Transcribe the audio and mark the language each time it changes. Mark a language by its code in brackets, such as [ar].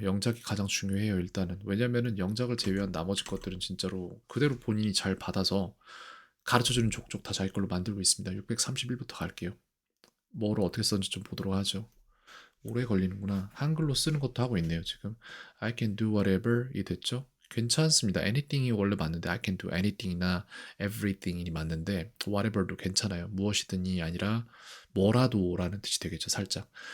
[ko] 영작이 가장 중요해요. 일단은. 왜냐면은 영작을 제외한 나머지 것들은 진짜로 그대로 본인이 잘 받아서 가르쳐주는 족족 다 자기 걸로 만들고 있습니다. 631부터 갈게요. 뭐를 어떻게 썼는지 좀 보도록 하죠. 오래 걸리는구나. 한글로 쓰는 것도 하고 있네요, 지금. [en] I can do whatever [ko] 이 됐죠? 괜찮습니다. anything이 원래 맞는데 [en] I can do anything [ko] 이나 everything이 맞는데 whatever도 괜찮아요. 무엇이든이 아니라 뭐라도라는 뜻이 되겠죠, 살짝.